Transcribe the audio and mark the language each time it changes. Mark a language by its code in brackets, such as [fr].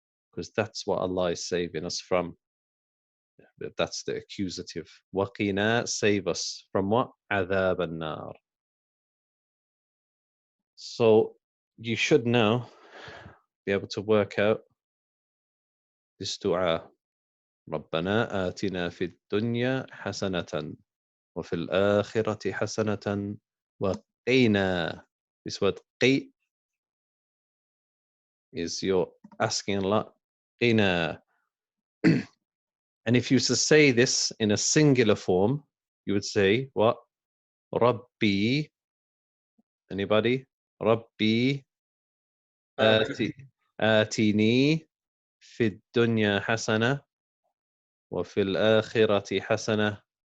[en] Because that's what Allah is saving us from. That's the accusative. Waqina, save us from what? Adhab an-nar. So you should now be able to work out this dua. [ar] ربنا آتنا في الدنيا حسنة وفي الآخرة حسنة وقنا. [en] This word qi is you're asking a lot. Qina. And if you to say this in a singular form, you would say what? Rabbi. Anybody? [ar] Rabbi آتني في الدنيا حسنة وفي الآخرة حسنة